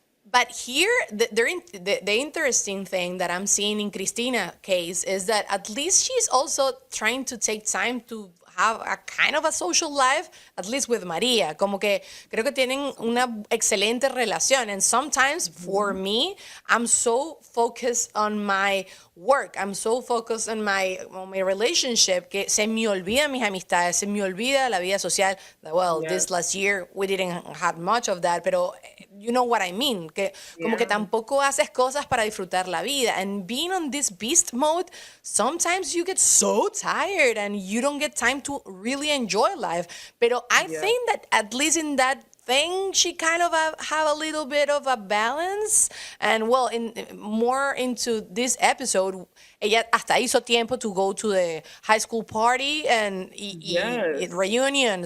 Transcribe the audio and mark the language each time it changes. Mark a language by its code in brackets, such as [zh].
[en] But here, the interesting thing that I'm seeing in Cristina case is that at least she's also trying to take time to have a kind of a social life, at least with María. [es] Como que creo que tienen una excelente relación. [en] And sometimes for me, I'm so focused on my work. I'm so focused on my relationship [es] que se me olvida mis amistades, se me olvida la vida social. [en] Well, Yes. this last year we didn't have much of that, [es] pero [en] you know what I mean. [es] Que como que tampoco haces cosas para disfrutar la vida. [en] And being on this beast mode, sometimes you get so tired and you don't get time to really enjoy life. Pero I think that at least in that thing, she kind of have a little bit of a balance. And well, more into this episode, [es] ella hasta hizo tiempo [en] to go to the high school party and reunion.